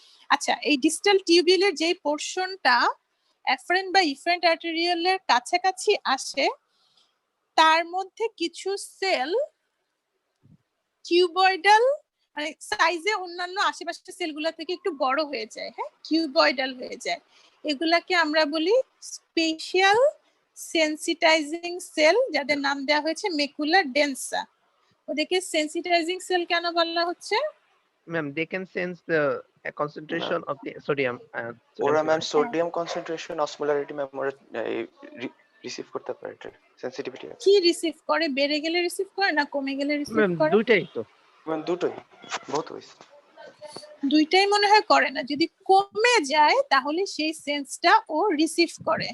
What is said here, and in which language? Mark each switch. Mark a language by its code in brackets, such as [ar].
[bn] আচ্ছা, এই ডিস্টাল টিউবিউলের যে পোরশনটা এফারেন্ট বা ইফারেন্ট আর্টেরিওলের কাছাকাছি আসে, তার মধ্যে কিছু সেল কিউবয়েডাল, মানে সাইজে অন্যান্য আশেপাশের সেলগুলো থেকে একটু বড় হয়ে যায়। হ্যাঁ, কিউবয়েডাল হয়ে যায়। এগুলাকে আমরা বলি স্পেশাল সেন্সিটাইজিং সেল, যাদের নাম দেওয়া হয়েছে ম্যাকুলার ডেন্সা। ওদেরকে সেন্সিটাইজিং সেল কেন বলা হচ্ছে? [en] Ma'am, they can sense the concentration of the sodium. [bn] ওরা ma'am sodium concentration, osmolarity ma'am ওরা রিসিভ করতে পারে, এটা সেনসিটিভিটি আছে। কি রিসিভ করে? বেড়ে গেলে রিসিভ করে না কমে গেলে রিসিভ করে? দুইটাই তো ম্যাম, দুটোই, [en] Both ways. [bn] দুইটাই মনে হয় করে না। যদি কমে যায় তাহলে সেই সেন্সটা ও রিসিভ করে।